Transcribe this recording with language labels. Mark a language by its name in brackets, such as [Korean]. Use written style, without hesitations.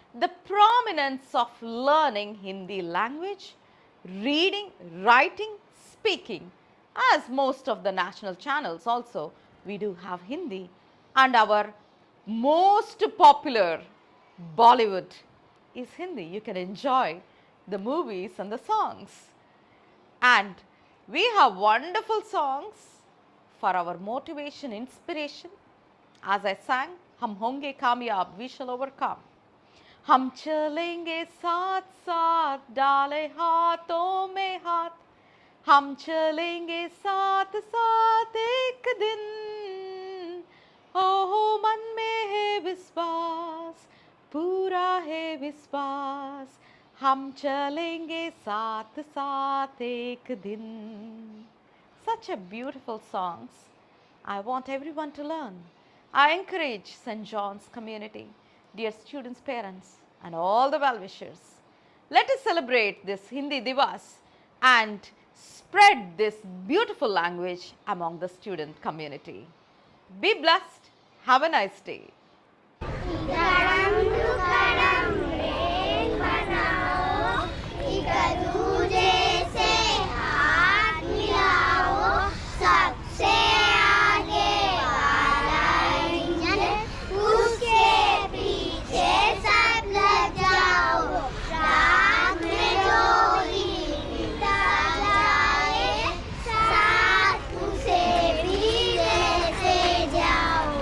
[English] The prominence of learning Hindi language, reading, writing, speaking, as most of the national channels also, we do have Hindi, and our most popular Bollywood is Hindi. You can enjoy the movies and the songs. And we have wonderful songs for our motivation, inspiration. As I sang, [Hindi] हम होंगे कामयाब, [English] we shall overcome. [Hindi] हम चलेंगे साथ साथ डाले हाथों में हाथ, हम चलेंगे साथ साथ एक दिन, ओ मन में है विश्वास, पूरा है विश्वास, हम चलेंगे साथ साथ एक दिन. [English] Such a beautiful songs. I want everyone to learn. I encourage St. John's community, dear students, parents, and all the well-wishers. Let us celebrate this Hindi Divas and spread this beautiful language among the student community. Be blessed. Have a nice day. [Hindi] Kadam to Kadam rail बनाओ, एक दूजे से हाथ मिलाओ, सबसे आगे वाला engine, उसके पीछे सब लग जाओ, रात में जो हिलता जाए, साथ उसे भी लेते जाओ.